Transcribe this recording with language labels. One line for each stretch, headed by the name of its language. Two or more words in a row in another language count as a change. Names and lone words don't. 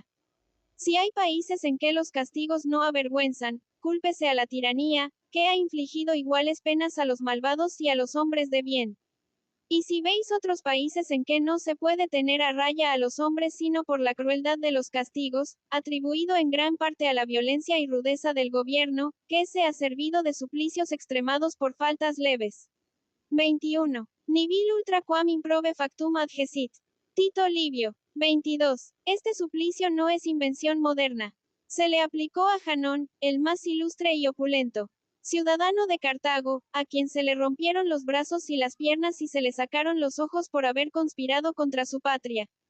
Spanish: Si hay países en que los castigos no avergüenzan, cúlpese a la tiranía, que ha infligido iguales penas a los malvados y a los hombres de bien. Y si veis otros países en que no se puede tener a raya a los hombres sino por la crueldad de los castigos, atribuido en gran parte a la violencia y rudeza del gobierno, que se ha servido de suplicios extremados por faltas leves. 21.
Latin: Nihil ultra quam improbe factum adgessit.
Spanish: Tito Livio. 22. Este suplicio no es invención moderna. Se le aplicó a Janón, el más ilustre y opulento ciudadano de Cartago, a quien se le rompieron los brazos y las piernas y se le sacaron los ojos por haber conspirado contra su patria.